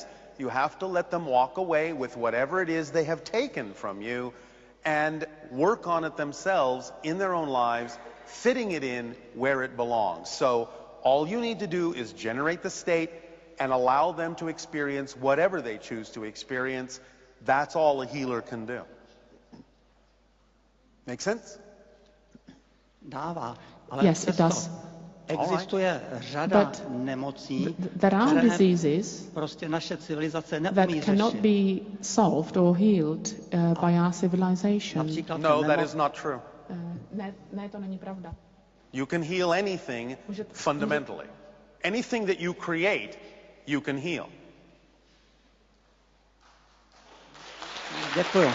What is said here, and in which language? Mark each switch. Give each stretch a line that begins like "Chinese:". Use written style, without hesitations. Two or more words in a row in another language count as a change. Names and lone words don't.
English: You have to let them walk away with whatever it is they have taken from you and work on it themselves in their own lives, fitting it in where it belongs. So all you need to do is generate the state and allow them to experience whatever they choose to experience. That's all a healer can do. Make sense?
Czech: Dává, ale
English: Yes, it
Czech: přesto
English: does.
Czech: existuje řada
English: But
Czech: nemocí,
English: There are
Czech: které
English: diseases
Czech: prostě naše civilizace
English: that
Czech: neumí
English: cannot
Czech: řešit.
English: be solved or healed by our civilization.
Czech: Například
English: No, that
Czech: nemoc-
English: is not true.
Czech: Ne, to není pravda.
English: You can heal anything fundamentally. Anything that you create, you can heal.
Czech: Děkuju.